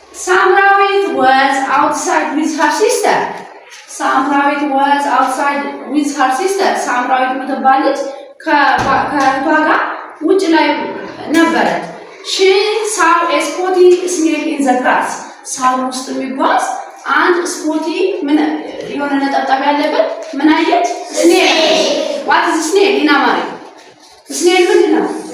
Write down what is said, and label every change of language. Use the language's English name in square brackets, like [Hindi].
[English] Samrawit was outside with her sister. Samrawit was outside with her sister. Samrawit [Amharic] የምትባል ልጅ ከእህቷ ጋር ውጭ ላይ ነበረች። [English] She saw a spotty snake in the grass. [Amharic] ሳር ውስጥ የሚጓዝ አንድ ስፖቲ ምን የሆነ ነጠብጣብ ያለበት ምን አየች? [English] ስኔል። What is snake in Amharic? [Amharic] ስኔል ምንድን ነው?